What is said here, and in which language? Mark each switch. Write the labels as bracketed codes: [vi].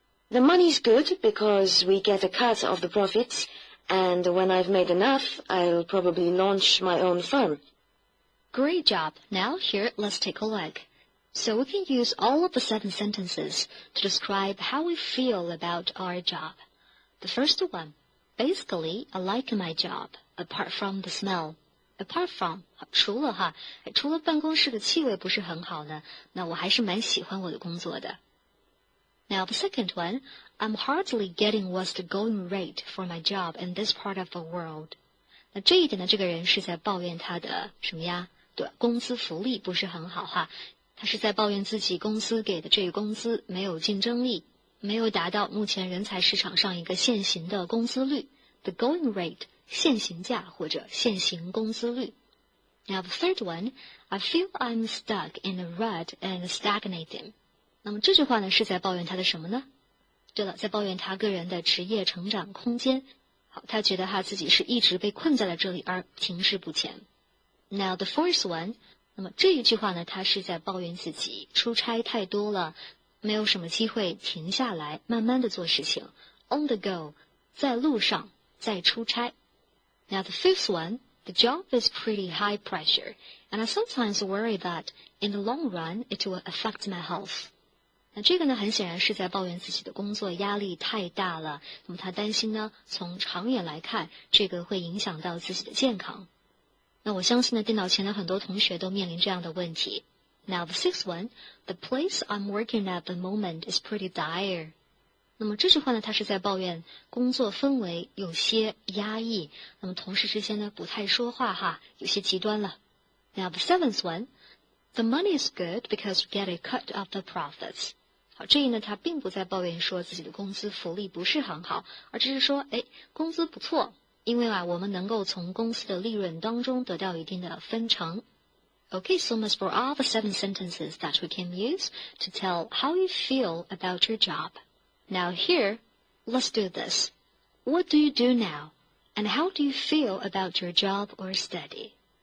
[en] The money's good because we get a cut of the profits, and when I've made enough, I'll probably launch my own firm. Great job. Now here, let's take a look. So we can use all of the 7 sentences to describe how we feel about our job. The first one, basically, I like my job, apart from the smell. Apart from, [zh] 除了办公室的气味不是很好呢，那我还是蛮喜欢我的工作的。 [en] Now the second one, I'm hardly getting what's the going rate for my job in this part of the world. [zh] 那这一点呢，这个人是在抱怨他的什么呀？对，工资福利不是很好哈。他是在抱怨自己公司给的这个工资没有竞争力，没有达到目前人才市场上一个现行的工资率 ， [en] the going rate [zh] 现行价或者现行工资率。 [en] Now the third one, I feel I'm stuck in a rut and stagnating. [zh] 那么这句话呢是在抱怨他的什么呢？对了，在抱怨他个人的职业成长空间。好，他觉得他自己是一直被困在了这里而停滞不前。 [en] Now the fourth one, [zh] 那么这一句话呢，他是在抱怨自己出差太多了，没有什么机会停下来慢慢的做事情。 [en] On the go, [zh] 在路上，在出差。 [en] Now the fifth one, the job is pretty high pressure, and I sometimes worry that in the long run it will affect my health. [zh] 那这个呢，很显然是在抱怨自己的工作压力太大了。那么他担心呢，从长远来看，这个会影响到自己的健康。那我相信呢，电脑前的很多同学都面临这样的问题。 [en] Now the sixth one, the place I'm working at the moment is pretty dire. [zh] 那么这句话呢，他是在抱怨工作氛围有些压抑，那么同事之间呢不太说话哈，有些极端了。 [en] Now the seventh one, the money is good because you get a cut of the profits. [zh] 好，这一呢，他并不在抱怨说自己的工资福利不是很好，而只是说，工资不错，因为我们能够从公司的利润当中得到一定的分成。 [en] Okay, so much for all the 7 sentences that we can use to tell how you feel about your job. Now here, let's do this. What do you do now? And how do you feel about your job or study?